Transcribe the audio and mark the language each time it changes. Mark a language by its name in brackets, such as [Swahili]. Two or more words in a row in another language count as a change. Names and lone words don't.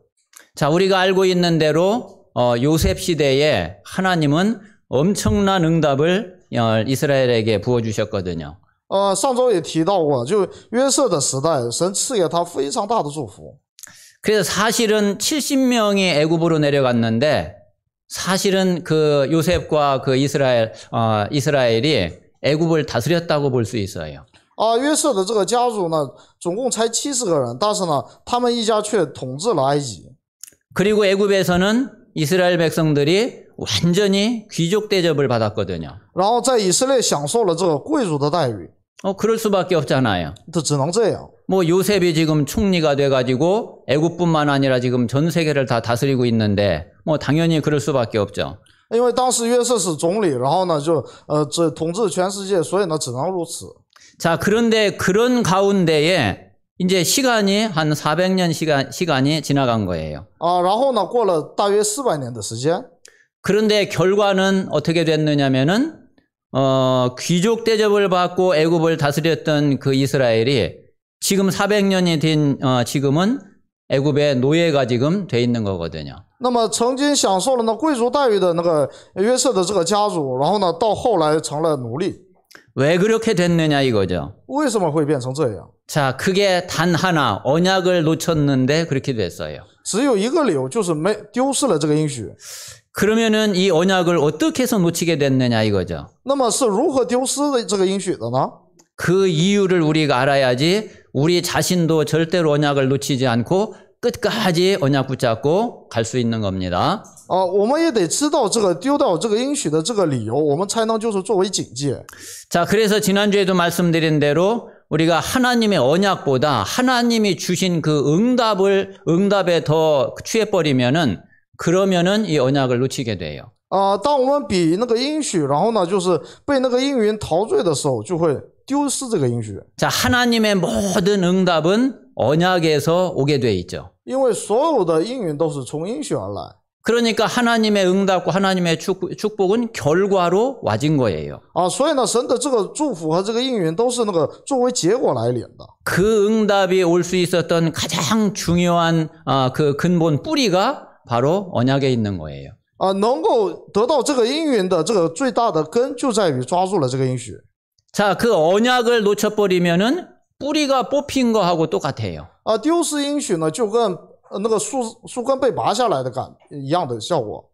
[Korean] 자, 우리가 알고 있는 대로 요셉 시대에 하나님은 엄청난 응답을 이스라엘에게 부어주셨거든요. [Chinese] 上周也提到过，就约瑟的时代，神赐给他非常大的祝福。 [Korean] 그래서 사실은 70명이 애굽으로 내려갔는데 사실은 그 요셉과 그 이스라엘이 애굽을 다스렸다고 볼 수 있어요. [Chinese] 约瑟的这个家族呢，总共才70个人，但是呢，他们一家却统治了埃及。 [Korean] 그리고 애굽에서는 이스라엘 백성들이 완전히 귀족 대접을 받았거든요. [Chinese] 然后在以色列享受了这个贵族的待遇。 [Korean] 그럴 수밖에 없잖아요. [Chinese] 这只能这样。 [Korean] 요셉이 지금 총리가 돼가지고 애굽뿐만 아니라 지금 전 세계를 다 다스리고 있는데 당연히 그럴 수밖에 없죠. [Chinese] 因为当时约瑟是总理，然后呢就统治全世界，所以呢只能如此。 [Korean] 자, 그런데 그런 가운데에 이제 시간이 한 400년 시간이 지나간 거예요. [Chinese] 然后呢过了大约400年的时间。 [Korean] 그런데 결과는 어떻게 됐느냐면은 귀족 대접을 받고 애굽을 다스렸던 그 이스라엘이 지금 400년이 된 지금은 애굽의 노예가 지금 돼 있는 거거든요. [Chinese] 那么曾经享受了那贵族待遇的那个约瑟的这个家族，然后呢到后来成了奴隶。 [Korean] 왜 그렇게 됐느냐 이거죠. [Chinese] 为什么会变成这样？ [Korean] 자, 그게 단 하나 언약을 놓쳤는데 그렇게 됐어요. [Chinese] 只有一个理由，就是丢失了这个应许。 [Korean] 그러면은 이 언약을 어떻게 해서 놓치게 됐느냐 이거죠. [Chinese] 那么是如何丢失的这个应许的呢？ [Korean] 그 이유를 우리가 알아야지 우리 자신도 절대로 언약을 놓치지 않고 끝까지 언약 붙잡고 갈 수 있는 겁니다. [Chinese] 我们也得知道这个丢掉这个应许的这个理由，我们才能就是作为警戒。 [Korean] 자, 그래서 지난주에도 말씀드린 대로 우리가 하나님의 언약보다 하나님이 주신 그 응답에 더 취해버리면은 그러면은 이 언약을 놓치게 돼요. [Chinese] 当我们比那个应许，然后呢就是被那个应允陶醉的时候，就会丢失这个应许。 [Korean] 자, 하나님의 모든 응답은 언약에서 오게 돼 있죠. [Chinese] 因为所有的应允都是从应许而来。 [Korean] 그러니까 하나님의 응답과 하나님의 축복은 결과로 와진 거예요. [Chinese] 所以呢，神的这个祝福和这个应允都是那个作为结果来领的。 [Korean] 그 응답이 올 수 있었던 가장 중요한 그 근본 뿌리가 바로 언약에 있는 거예요. [Chinese] 能够得到这个应允的这个最大的根就在于抓住了这个应许。 [Korean] 자, 그 언약을 놓쳐버리면은 뿌리가 뽑힌 거하고 똑같아요. [Chinese] 丢失应许呢，就跟那个树根被拔下来的一样的效果。